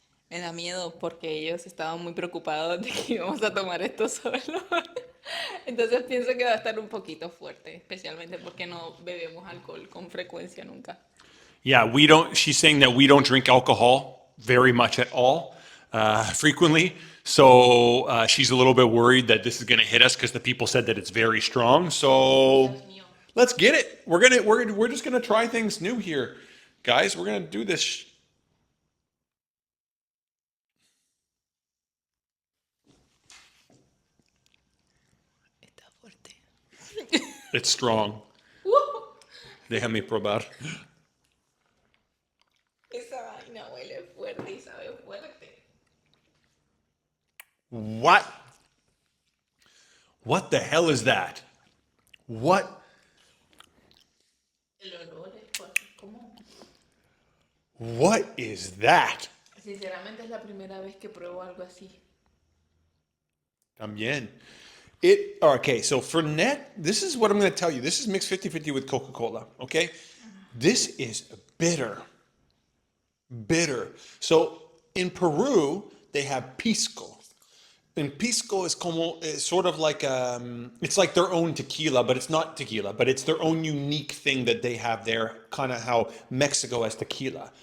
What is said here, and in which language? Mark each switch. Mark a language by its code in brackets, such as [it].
[es] Me da miedo porque ellos estaban muy preocupados de que íbamos a tomar esto solo. Entonces pienso que va a estar un poquito fuerte, especialmente porque no bebemos alcohol con frecuencia nunca. [en] Yeah, she's saying that we don't drink alcohol very much at all, frequently. So she's a little bit worried that this is going to hit us because the people said that it's very strong. So let's get it. We're just going to try things new here. Guys, we're going to do this. [es] Está fuerte. [en] It's strong. [es] Déjame probar. Esa vaina huele fuerte y sabe fuerte. [en] What? What the hell is that? What? [es] El olor es fuerte. ¿Cómo? [en] What is that? [es] Sinceramente es la primera vez que pruebo algo así. También. [en] Okay, so Fernet, this is what I'm going to tell you. This is mixed 50-50 with Coca-Cola, okay? This is bitter. Bitter. So in Peru, they have pisco. And pisco is como sort of like it's like their own tequila, but it's not tequila, but it's their own unique thing that they have there, kind of how Mexico has tequila.